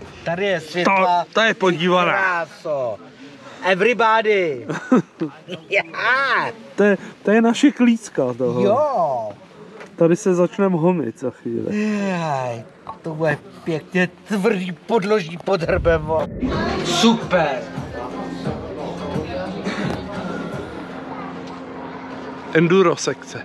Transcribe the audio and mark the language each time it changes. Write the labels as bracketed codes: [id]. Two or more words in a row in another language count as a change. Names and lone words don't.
[cs] tady je světla. To je podívaná. Kráso. [en] Everybody. Yeah. [cs] To je naše klícka toho. Jo. Tady se začneme homit za chvíli. Jaj, to bude pěkně tvrdý podloží pod hrbem. Super. Enduro sekce.